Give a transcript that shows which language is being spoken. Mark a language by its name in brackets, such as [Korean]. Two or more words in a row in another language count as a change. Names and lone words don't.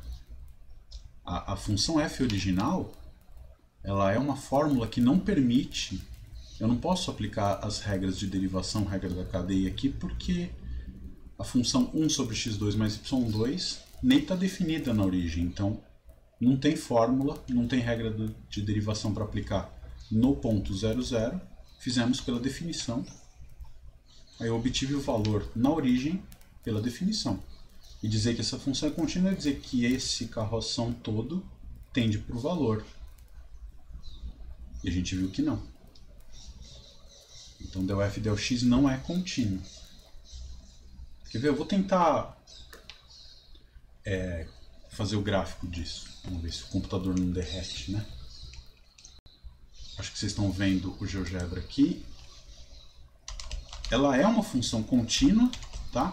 [Portuguese] A função f original, ela é uma fórmula que não permite, eu não posso aplicar as regras de derivação, regra da cadeia aqui, porque a função 1 sobre x2 mais y2 nem está definida na origem, então não tem fórmula, não tem regra de derivação para aplicar no ponto 0, 0, fizemos pela definição, aí eu obtive o valor na origem pela definição. E dizer que essa função é contínua é dizer que esse carroção todo tende para o valor. E a gente viu que não. Então, del f del x não é contínuo. Quer ver? Eu vou tentar fazer o gráfico disso. Vamos ver se o computador não derrete, né? Acho que vocês estão vendo o GeoGebra aqui. Ela é uma função contínua, tá?